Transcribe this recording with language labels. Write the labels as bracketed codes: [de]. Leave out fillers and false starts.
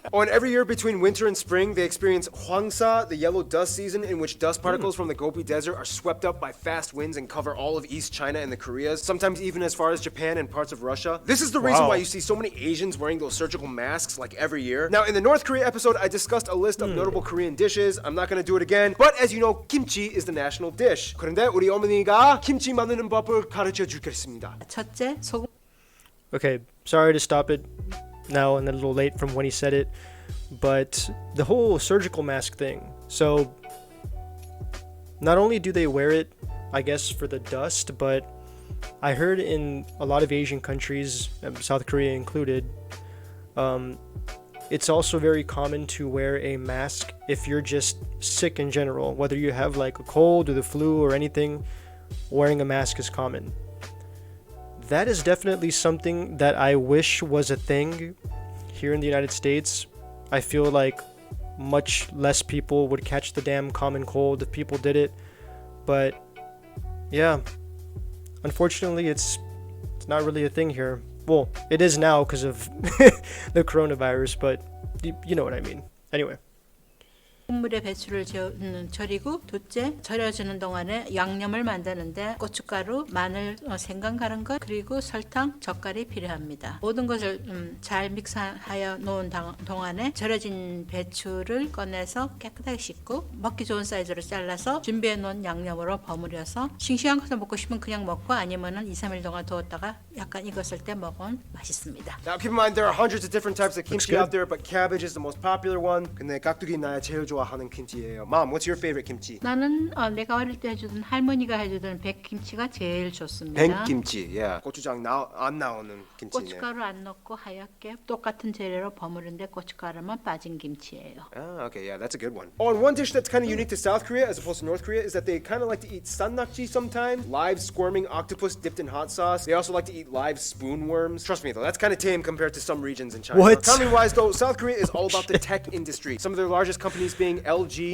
[en] Oh, and every year between winter and spring, they experience Hwangsa, the yellow dust season, in which dust particles from the Gobi Desert are swept up by fast winds and cover all of East China and the Koreas, sometimes even as far as Japan and parts of Russia. This is the reason why you see so many Asians wearing those surgical masks like every year. Now, in the North Korea episode, I discussed a list of notable Korean dishes. I'm not gonna do it again, but as you know, kimchi is the national dish. [ko] 그런데 우리 어머니가 김치 만드는 법을 가르쳐 주겠습니다. 첫째, 소금. [en] Okay, sorry to stop it now and a little late from when he said it, but the whole surgical mask thing. So, not only do they wear it, I guess, for the dust, but I heard in a lot of Asian countries, South Korea included, it's also very common to wear a mask if you're just sick in general. Whether you have like a cold or the flu or anything, wearing a mask is common. That is definitely something that I wish was a thing here in the United States. I feel like much less people would catch the damn common cold if people did it. But yeah, unfortunately, it's not really a thing here. Well, it is now because of the coronavirus, but you know what I mean. Anyway. [ko] 국물에 배추를 절이고, 둘째, 절여주는 동안에 양념을 만드는데 고춧가루, 마늘, 생강 갈은 것, 그리고 설탕, 젓갈이 필요합니다. 모든 것을 잘 믹스하여 놓은 동안에 절여진 배추를 꺼내서 깨끗하게 씻고 먹기 좋은 사이즈로 잘라서 준비해 놓은 양념으로 버무려서 싱싱한 것을 먹고 싶으면 그냥 먹고, 아니면은 2-3일 동안 두었다가 약간 익었을 때 먹으면 맛있습니다. [en] Now keep in mind there are hundreds of different types of kimchi good. out there, but cabbage is the most popular one. [ko] 근데 깍두기 나야 제일 좋아하는 김치예요. [en] Mom, what's your favorite kimchi? [ko] 나는 내가 어릴 때 해주던 할머니가 해주던 백김치가 제일 좋습니다. 백김치, yeah. 고추장 안 나오는 김치네요. 고춧가루 안 넣고 하얗게 똑같은 재료로 버무른데 고춧가루만 빠진 김치예요. [en] Ah, okay, yeah, that's a good one. Oh, and one dish that's kind of unique to South Korea as opposed to North Korea is that they kind of like to eat sannakji sometimes, live squirming octopus dipped in hot sauce. They also like to eat live spoon worms. Trust me though, that's kind of tame compared to some regions in China. What? Economy-wise though, South Korea is all about the tech industry. Some of their largest companies being LG,